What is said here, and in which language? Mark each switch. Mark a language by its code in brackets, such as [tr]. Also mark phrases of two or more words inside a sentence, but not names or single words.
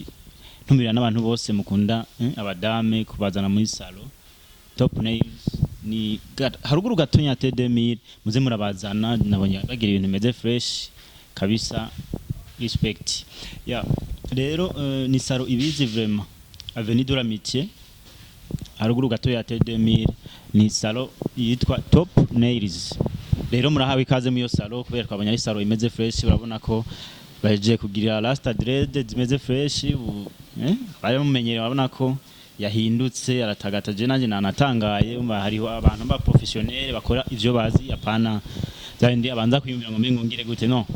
[rn] Ntumira n'abantu bose mukunda abadame kubazana muri salon. Top nails ni haruguru gatonya te 2000 muze murabazana nabonye bagira ibintu meze fresh kabisa, respect. Rero ni saro ibizi vraiment Avenue de l'Amitié haruguru gatoya te 2000 ni saro yitwa Top Nails. Rero murahawe ikaze mu yo saro kubera twabonye ari saro imeze fresh. Urabona ko baje kugira Rasta Drede zimeze fresh bari mumenyere. Urabona ko yahindutse aratagataje, nanjye nanatangaye. Hariho abantu ba professionnel bakora ivyo bazi, apana zandi abanza kwiyumvira ngo mbingo ngire gute no.